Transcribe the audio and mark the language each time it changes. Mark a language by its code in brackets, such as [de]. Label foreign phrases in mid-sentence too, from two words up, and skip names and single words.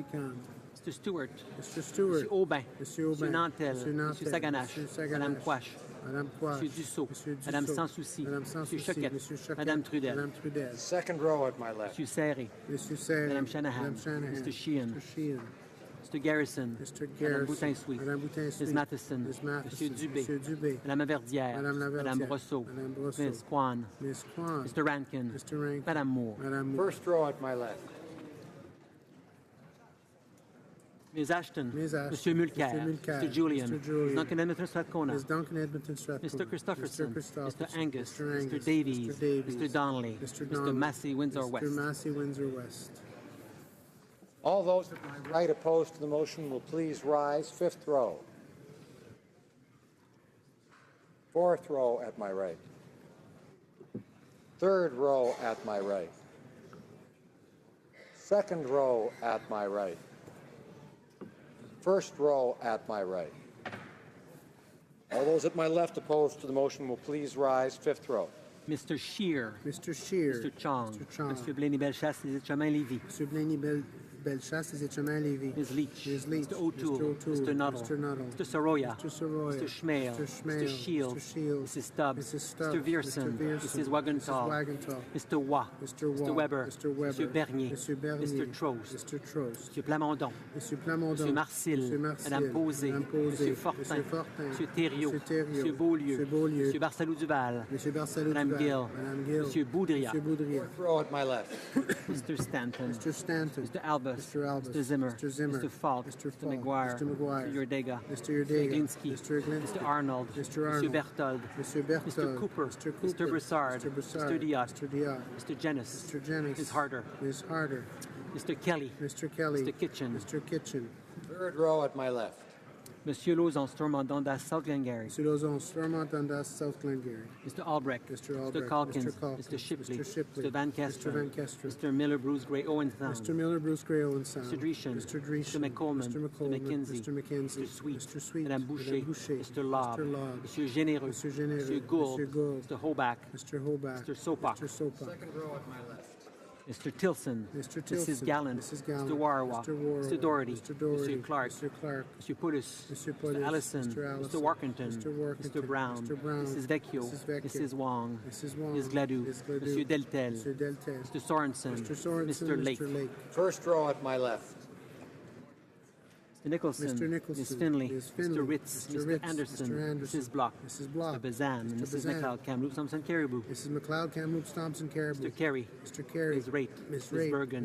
[en] Mr. Stewart. Mr. Stewart. Monsieur Aubin. Monsieur Aubin. Monsieur Nantel. Monsieur Nantel. Monsieur Saganache. Monsieur Saganache. Madame Quash. Madame Quach. Monsieur Dussault. Monsieur Dussault. Madame Sanssouci. Madame Monsieur Sanssouci. Choquette. Monsieur Choquette. Madame Trudel. Madame Trudel. Second row at my left. Monsieur Serré. Monsieur Serre. Madame Shanahan. Madame Shanahan. Mr. Sheehan. Mr. Sheehan. Mr. Garrison. Mr. Madame Garrison. Boutin-Souis. Madame Boutin-Souis. Ms. Matheson. Ms. Matheson. Monsieur Dubé. Monsieur Dubé. Madame Laverdière. Madame Laverdière. Madame Brosseau. Madame Brosseau. Ms. Kwan. Ms. Kwan. Mr. Rankin. Mr. Rankin. Madame Moore. Madame Moore. First row at my left. Ms. Ashton. Ms. Ashton. Monsieur Mulcair. Mr. Mulcair. Mr. Julian. Mr. Julian. Ms. Duncan Edmonton Strathcona. Ms. Duncan Edmonton Strathcona. Mr. Christopherson. Mr. Christopherson. Mr. Angus. Mr. Angus. Mr. Davies. Mr. Davies. Mr. Donnelly. Mr. Mr. Donnelly. Massey, Windsor West. Mr. Massey, Windsor West. All those at my right opposed to the motion will please rise. Fifth row. Fourth row at my right. Third row at my right. Second row at my right. First row at my right. All those at my left opposed to the motion will please rise. Fifth row. Mr. Scheer. Mr. Scheer. Mr. Chong. Mr. Chong. Mr. Blaney-Bellechasse, Les Chemins-Lévis. Mr. Blaney-Bellechasse, Les Chemins-Lévis. Ms. Leach. Ms. Leach. Mr. O'Toole. Mr. Nuttall. Mr. Nuttall. Mr. Soroya. Mr. Soroya. Mr. Schmale. Mr. Schmale. Mr. Shields. Mr. Shields. Mrs. Stubbs. Mrs. Stubbs. Mr. Vierson. Mr. Vierson. Mrs. Wagenthal. Mrs. Wagenthal. Mr. Waugh. Mr. Waugh. Mr. Weber. Mr. Weber. Mr. Bernier. Mr. Bernier. Mr. Trost. Mr. Trost. Mr. Plamondon. Mr. Plamondon. Mr. Marcil. Mr. Marcil. Madame Posé. Madame Posé. Mr. Fortin. Mr. Fortin. Mr. Thériault. Mr. Thériault. Mr. Beaulieu. Mr. Beaulieu. Mr. Barsalou-Duval. Mr. Barsalou. Madame Gill. Madame Gill. Mr. Boudria. Mr. Boudria. Fourth row at my left. Mr. Stanton. Mr. Stanton. Mr. Albus. Mr. Albus. Mr. Zimmer. Mr. Zimmer. Mr. Falk. Mr. Mr. Falk. McGuire. Mr. McGuire. Mr. Yordega. Mr. Yordega. Iglinski. Mr. Iglinski. Mr. Arnold. Mr. Arnold. Mr. Berthold. Mr. Berthold. Mr. Cooper. Mr. Cooper. Mr. Broussard. Mr. Broussard. Mr. Diot. Mr. Diot. Mr. Jennings. Mr. Jennings. Ms. Harder. Ms. Harder. Mr. Kelly. Mr. Kelly. Mr. Kitchen. Mr. Kitchen. Third row at my left. Monsieur Lauzon, Stormont, Dundas, South Glengarry. Mr. Lauzon, Stormont, Dundas, South Glengarry. Mr. Albrecht. Mr. Albrecht. Mr. Calkins. Mr. Calkins. Mr. Shipley. Mr. Shipley. Mr. Van Kesteren. Mr. Van Kesteren. Mr. Miller, Bruce Gray, Owen Sound. Mr. Miller, Bruce Gray, Owen Sound. Mr. Dreeshen. Mr. Dreeshen. Mr. McColeman. Mr. McColeman. Mr. McKenzie. Mr. McKenzie. Mr. Sweet. Mr. Sweet. Madame Boucher. Madame Boucher. Mr. Lobb. Mr. Lobb. Monsieur Généreux. Mr. Généreux. Mr. Gould. Mr. Gould. Mr. Hoback. Mr. Hoback. Mr. Sopak. Mr. Sopak. Second row at my left. Mr. Tilson. Mr. Tilson. Mrs. Gallant. Mrs. Gallant. Mr. Warwa. Mr. Warwa. Mr. Doherty. Mr. Doherty. Mr. Clark. Mr. Clark. Mr. Puddis. Mr. Puddis. Mr. Allison. Mr. Allison. Mr. Workington. Mr. Workington. Mr. Brown. Mr. Brown. Mrs. Vecchio. Mrs. Vecchio. Mrs. Wong. Mrs. Wong. Ms. Gladue. Ms. Gladue. Monsieur Deltel. Mr. Deltel. Mr. Sorensen. Mr. Sorensen. Mr. Lake. Mr. Lake. First row at my left. Mr. Nicholson. Mr. Nicholson. Ms. Finley. Ms. Finley. Mr. Ritz. Mr. Mr. Ritz. Anderson. Mr. Anderson. Mrs. Block. Mrs. Block. Mr. Bazan. Mr. Mrs. Bazan. McLeod. Kamloops Thompson Caribou. Mrs. McLeod, Kamloops, Thompson, Caribou. Mr. Carey. Mr. Carey. Ms. Raitt. Ms. Ms. Raitt. Bergen.